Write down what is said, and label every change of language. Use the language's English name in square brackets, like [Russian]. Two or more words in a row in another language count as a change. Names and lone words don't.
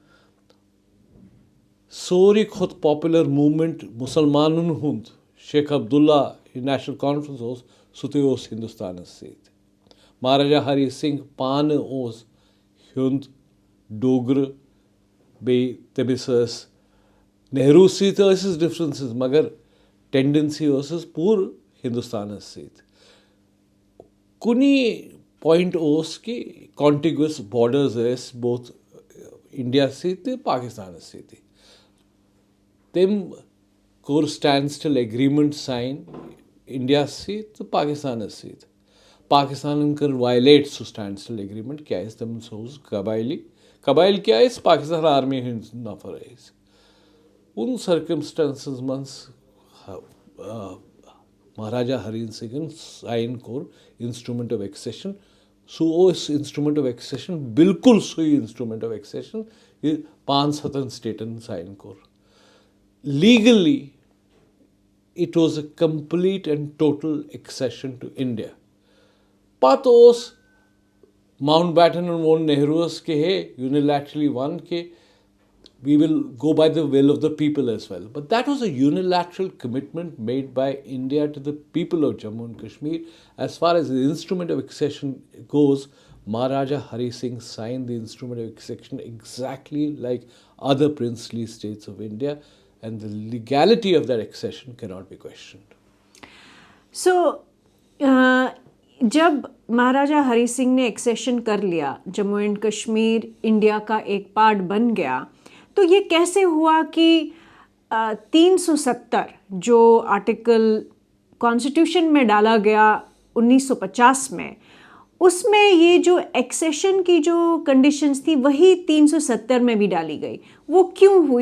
[Kashmiri] Sori khud [English] popular movement [Kashmiri] Musalmanun hund Sheikh Abdullah National Conference os sute os Hindustan seat. Maharaja Hari Singh Pan os hund Dogra be tebisas नेहरू सीत ٲسِस डिफरेंसेस, मगर टेंडेंसी ٲسِस पूर हिंदुस्तानस सीत। कुनी पॉइंट ओस कि [English] contiguous borders [Kashmiri] ٲسۍ बोथ इंडिया सीत तो पाकिस्तान सीत। तम कोर [English] stand still agreement sign [Kashmiri] इंडिया सीत तो पाकिस्तान सीत। पाकिस्तान कर वायलेट सो [English] stand still agreement [Kashmiri] क्या तम सोज कबाइल क्या पाकिस्तान आर्मी हंद नफर। उन सर्कमस्टेंसेस मज महाराजा हरि सिंह साइन कोर [English] instrument of accession. [Kashmiri] सो [English] instrument of accession [Kashmiri] बिल्कुल सो [English] instrument of accession [Kashmiri] ये 5 स्टेटन साइन कोर। [English] legally it was a complete and total accession to India. [Kashmiri] पत ओस माउंटबैटन वोन नेहरूस के हे यूनिलैटरली वन के [English] we will go by the will of the people as well. But that was a unilateral commitment made by India to the people of Jammu and Kashmir. As far as the instrument of accession goes, Maharaja Hari Singh signed the instrument of accession exactly like other princely states of India, and the legality of that accession cannot be questioned. [Hindi] सो जब महाराजा हरी सिंह ने एक्सेशन कर लिया, जम्मू एंड कश्मीर इंडिया का एक पार्ट बन गया, तो ये कैसे हुआ कि 370 जो आर्टिकल कॉन्स्टिट्यूशन में डाला गया 1950 में, उसमें ये जो एक्सेशन की जो कंडीशंस थी वही 370 में भी डाली गई, वो क्यों हुई?